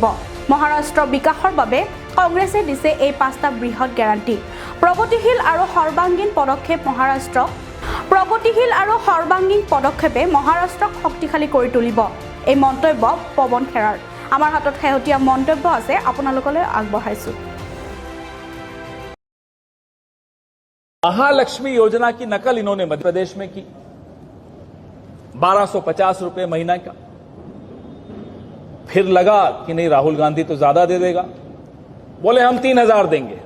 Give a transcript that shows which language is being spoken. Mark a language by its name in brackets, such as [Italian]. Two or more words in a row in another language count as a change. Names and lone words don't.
[Assamese] মহাৰাষ্ট্ৰৰ বিকাশৰ বাবে কংগ্ৰেছে দিছে এই 5টা বৃহৎ গেৰাণ্টি। প্ৰগতিশীল আৰু সৰ্বাংগীন পদক্ষেপে মহাৰাষ্ট্ৰক শক্তিশালী কৰি তুলিব। এই মন্তব্য পৱন খেৰাৰ। আমাৰ হাতত শেহতীয়া মন্তব্য আছে, আপোনালোকলৈ আগবঢ়াইছোঁ। [Hindi] महालक्ष्मी योजना की नकल इन्होंने मध्य प्रदेश में की। 1250 रुपए महीना का। फिर लगा कि नहीं, राहुल गांधी तो ज्यादा दे देगा, बोले हम 3000 देंगे।